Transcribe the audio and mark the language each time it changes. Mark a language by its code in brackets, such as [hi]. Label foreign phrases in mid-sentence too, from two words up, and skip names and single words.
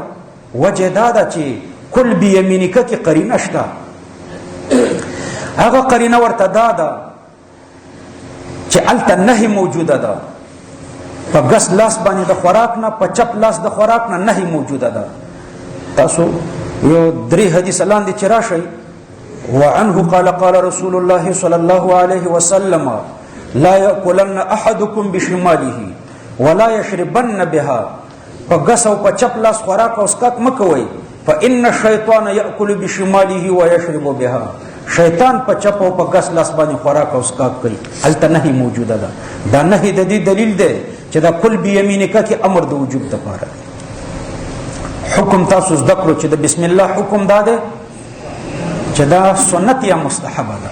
[ps] وجه دا ده چې [ar] کل بیمینک [ps] کې قرینه شته، هغه قرینه ورته دا ده چې الته نهي موجوده ده، په ګس لاس باندې د خوراک نه، په چپ لاس د خوراک نه نهي موجوده ده. تاسو یو درې حدیث لاندې چې راشي، [ar] وعنه قال قال رسول الله صلى الله عليه وسلم لا يأكلن احدكم بشماله ولا يشربن بها. [ps] په ګس او په چپ لاس خوراک او اسکاک مکوئ، [ar] فان الشيطان يأكل بشماله ويشرب بها. [ps] شیطان په چپ او په ګس لاس باندې خوراک او اسکاک کوي، الته نهي موجوده ده. دا نهي د دې دلیل دی چې دا [ar] کل بیمینک [ps] کې امر د وجوب د پاره. حکم تاسو زده کړو چې د [ar] بسم الله [ps] حکم دا ده چې دا سنت یا مستحب ده.